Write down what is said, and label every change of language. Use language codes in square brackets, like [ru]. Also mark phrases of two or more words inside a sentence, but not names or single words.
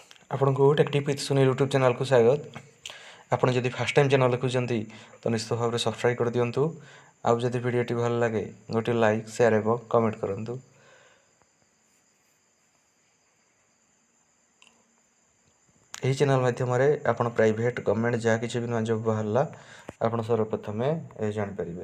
[or] ଆପଣଙ୍କୁ ଟେକ୍ନିକ୍ ୱିଥ୍ ସୁନୀଲ ୟୁଟ୍ୟୁବ୍ ଚ୍ୟାନେଲ କୁ ସ୍ୱାଗତ। ଆପଣ ଯଦି [en] first time [or] ଚ୍ୟାନେଲ୍ ଦେଖୁଛନ୍ତି ତ ନିଶ୍ଚିତ ଭାବରେ ସବସ୍କ୍ରାଇବ୍ କରିଦିଅନ୍ତୁ। ଆଉ ଯଦି ଭିଡ଼ିଓଟି ଭଲ ଲାଗେ ଗୋଟିଏ [en] like share [or] ଏବଂ କମେଣ୍ଟ କରନ୍ତୁ। ଏହି ଚ୍ୟାନେଲ୍ ମାଧ୍ୟମରେ ଆପଣ [en] private government [or] ଯାହା କିଛି ବି ନୂଆ ଜବ୍ ବାହାରିଲା ଆପଣ ସର୍ବପ୍ରଥମେ ଜାଣିପାରିବେ।